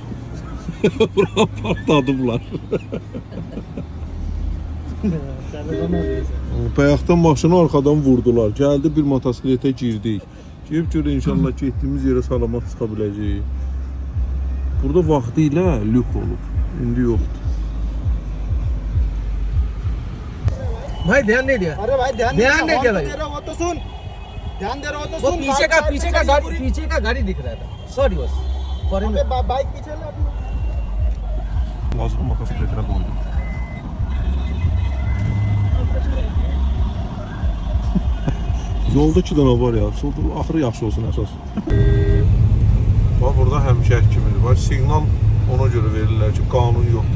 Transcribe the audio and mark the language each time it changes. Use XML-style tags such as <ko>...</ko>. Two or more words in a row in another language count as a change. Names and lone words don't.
<az>Bura partladıblar. Bayaqdan maşını arxadan vurdular. Gəldi bir motosikletə girdik. Girib görə inşallah getdiyimiz yerə salamat çıxa biləcəyik. Burada vaxtilə lük olub. İndi yoxdur.</az> <hi>भाई ध्यान नहीं दिया अरे भाई ध्यान ध्यान नहीं दिया भाई दे रहा हो तो सुन, ध्यान दे रहा हो तो वो सुन। पीछे का पीछे का गाड़ी दिख रहा था सॉरी बस फॉरेन में बाइक पीछे ला अपनी।</hi> <az>Lazım motosikletine koydum. Yolda 2 dənə var ya, axırı yaxşı olsun əsas. Bax burada həmişə kimidir. Bax siqnal ona görə verirlər ki, qanun yoxdur.</az>